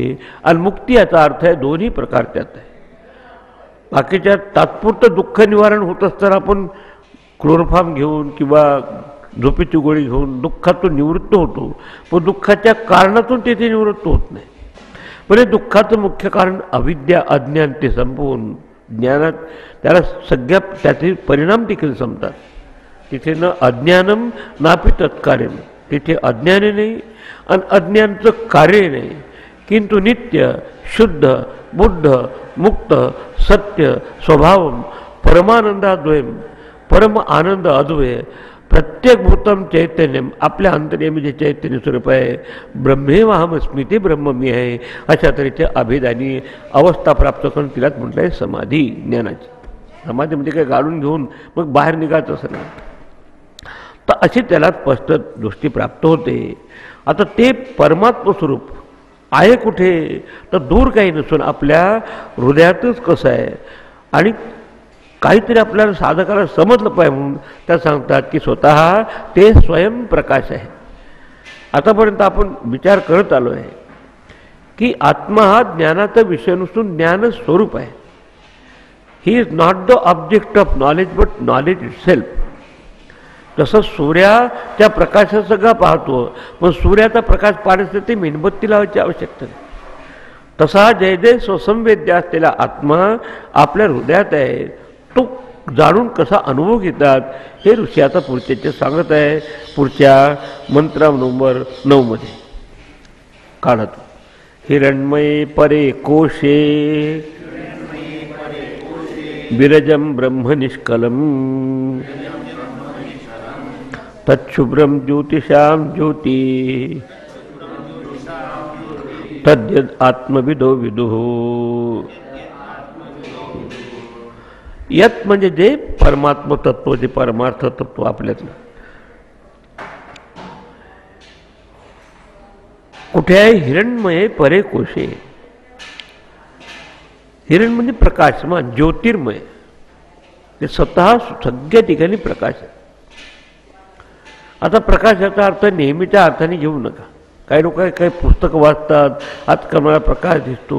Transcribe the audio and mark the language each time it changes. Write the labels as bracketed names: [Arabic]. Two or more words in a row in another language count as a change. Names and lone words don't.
[Marathi] आणि मुक्ती याचा अर्थ आहे दोन्ही प्रकार त्यात आहे. बाकीच्या तात्पुरतं दुःख निवारण होत असताना आपण क्लोरोफॉर्म घेऊन किंवा झोपेची गोळी घेऊन दुःखातून निवृत्त होतो, पण दुःखाच्या कारणातून तेथे निवृत्त होत नाही. पण हे दुःखाचं मुख्य कारण अविद्या, अज्ञान, ते संपवून ज्ञानात त्याला सगळ्या त्याचे परिणाम देखील संपतात. [Sanskrit] तिथे न अज्ञानम नापि तत्कार्यम, [Marathi] तिथे अज्ञाने नाही आणि अज्ञानचं कार्य नाही, [Sanskrit] किंतु नित्य शुद्ध बुद्ध मुक्त सत्य स्वभावम परमानंदाद्वयम, परम आनंद अद्वय, प्रत्येक भूतम चैतन्यम, [Marathi] आपल्या अंतर्यामी जे चैतन्य स्वरूप आहे, ब्रह्मेवाहमस्मी, ते ब्रह्म मी आहे, अशा तऱ्हेचे अभेदानी अवस्था प्राप्त करून तिलाच म्हटलं आहे समाधी. ज्ञानाची समाधी म्हणजे काय गाडून घेऊन मग बाहेर निघायचं असं नाही, तर अशी त्याला स्पष्ट दृष्टी प्राप्त होते. आता ते परमात्म स्वरूप आहे कुठे, तर दूर काही नसून आपल्या हृदयातच कसं आहे. आणि काहीतरी आपल्याला साधकाला समजलं पाहिजे म्हणून त्या सांगतात की स्वतः ते स्वयंप्रकाश आहे. आतापर्यंत आपण विचार करत आलो आहे की आत्मा हा ज्ञानाचा विषय नसून ज्ञान स्वरूप आहे. [English] He is not the object of knowledge but knowledge itself. [Marathi] तसं सूर्याच्या प्रकाशात सगळं पाहतो, पण सूर्याचा प्रकाश पाहण्यासाठी ते मेणबत्ती लावायची आवश्यकता नाही. तसा जय जय स्वसंवेद्य असलेला आत्मा आपल्या हृदयात आहे. तो जाणून कसा अनुभव घेतात हे ऋषी आता पुढचे सांगत आहे. पुढच्या मंत्रा नंबर 9 मध्ये काढतो. [Sanskrit] हिरण्मये परे कोशे विरजम ब्रह्म निष्कलम तच्छुभ्रम ज्योतिषाम ज्योति तद्यद आत्मविदो विदुः. [Marathi] यत म्हणजे जे परमात्म तत्व, जे परमार्थ तत्व आपल्यातलं कुठे आहे. [Sanskrit] हिरण्मये परे कोशे. [Marathi] हिरण म्हणजे प्रकाशमान, ज्योतिर्मय, ते स्वतः सगळ्या ठिकाणी प्रकाश आहे. आता प्रकाशाचा अर्थ नेहमीच्या अर्थाने घेऊ नका. काही लोक काही पुस्तकं वाचतात, आजकाल मला प्रकाश दिसतो.